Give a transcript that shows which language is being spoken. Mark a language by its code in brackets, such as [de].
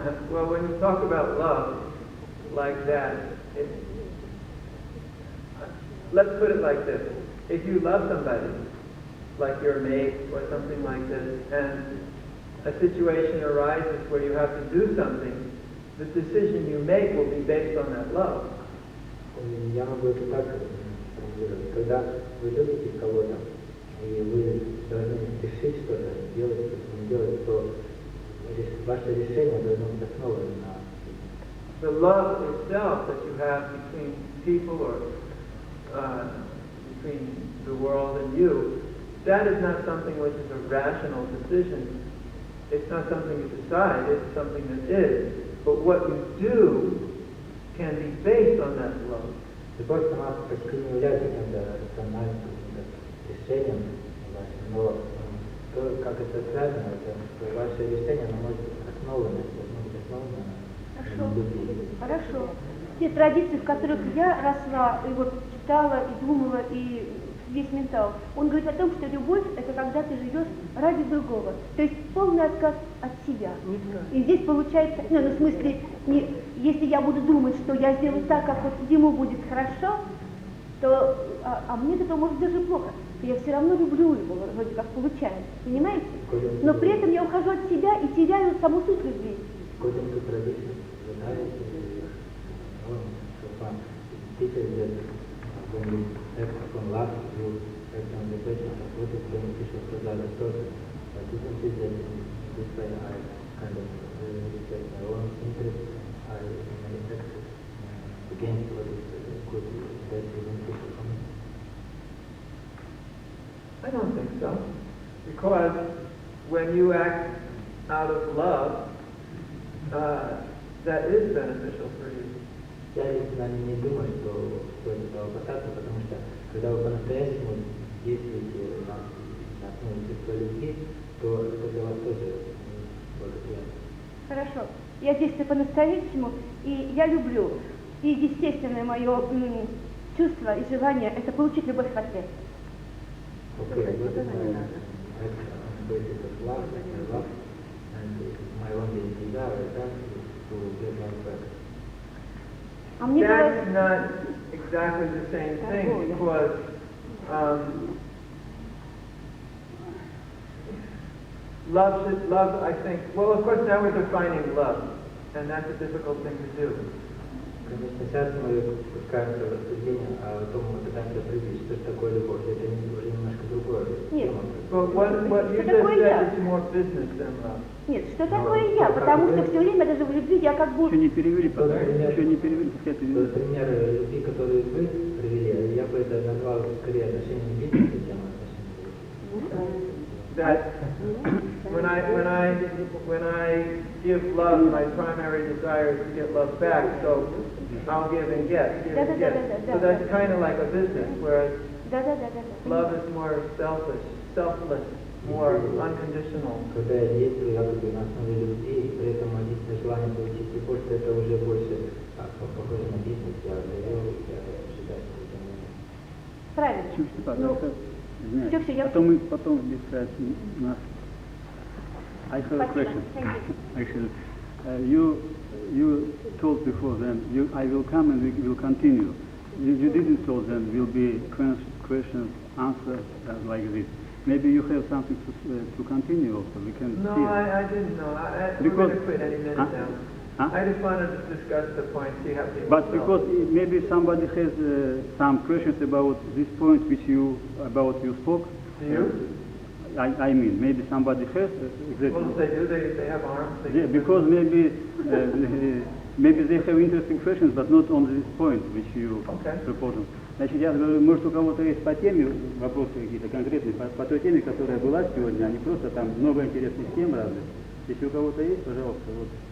[en] Well, when you talk about love like that, let's put it like this. If you love somebody, like your mate or something like this, and a situation arises where you have to do something, the decision you make will be based on that love. [ru] Я могу это так формулировать. Когда вы любите кого-то, и вы должны решить что-то, делать что-то, не делать, то ваше решение должно быть основано на... [en] The love itself that you have between people or between the world and you, that is not something which is a rational decision. It's not something you decide, it's something that is. But what you do can be based on that love. [ru] Любовь сама по себе не является каким-то рациональным решением вашим, но то, как это связано, это ваше решение, оно может быть основано, должно быть основано на любви. Хорошо. Те традиции, в которых я росла, и вот читала, и думала, и весь ментал, он говорит о том, что любовь – это когда ты живешь ради другого. То есть полный отказ от себя. И здесь получается, ну, в смысле, если я буду думать, что я сделаю так, как вот ему будет хорошо, то, а мне от этого может даже плохо, то я все равно люблю его, вроде как получается, понимаете? Но при этом я ухожу от себя и теряю саму суть любви. [en] According to tradition, [ru] соблюдаете, и он, [en] teaches that when you act upon love, you act on the basis of what is beneficial for the other person. But isn't it that in this way I kind of respect my own interests, I manifest against what is good, that is beneficial for me? I don't think so. Because when you act out of love, that is beneficial for you. [ru] Я лично не думаю, что стоит этого опасаться, потому что когда вы по-настоящему действуете на основе чувства любви, то это для вас тоже благоприятно. Хорошо. Я действую по-настоящему, и я люблю. И естественное мое чувство и желание – это получить любовь в ответ. [en] Okay, what is my act on the basis of love, and my only desire is to get love back. [ru] А мне [en] That's not exactly the same thing, because love, I think, well, of course now we're defining love, and that's a difficult thing to do. [ru] Конечно, сейчас мы спускаемся в рассуждение о том, мы пытаемся определить, что же такое любовь. Это уже немножко другое. Нет. [en] But what you just said is more business than love. [ru] Нет, что такое я? Потому что все время даже в любви я как бы... Еще не перевели пока. Еще не перевели, хотя перевели. Пример любви, который вы привели, я бы это назвал скорее отношением бизнеса, чем отношением. [en] That when I give love, my primary desire is to get love back, so I'll give and get, give and get. So that's kind of like a business, whereas love is more selfless, more unconditional. [ru] Когда я действую, я буду на основе любви, и при этом единственное желание получить любовь, это уже больше похоже на бизнес, я доверил, я ожидаю, что это не... Правильно. Извиняюсь. Потом discuss нас. [en] I have a question. Actually, you told before then I will come and we will continue. You didn't tell then will be questions, answers like this. Maybe you have something to continue also. We can. No, I didn't know. We're going to quit any minute now. I just wanted to discuss the point, see how people But because maybe somebody has some questions about this point which you spoke. Do you? I mean, maybe somebody has. Well, if they do, they have arms. Because maybe they have interesting questions, but not on this point which you propose. [ru] Значит, я говорю, может у кого-то есть по теме вопросы какие-то конкретные, по той теме, которая была сегодня, а не просто там много интересных тем разных. Если у кого-то есть, пожалуйста, вот.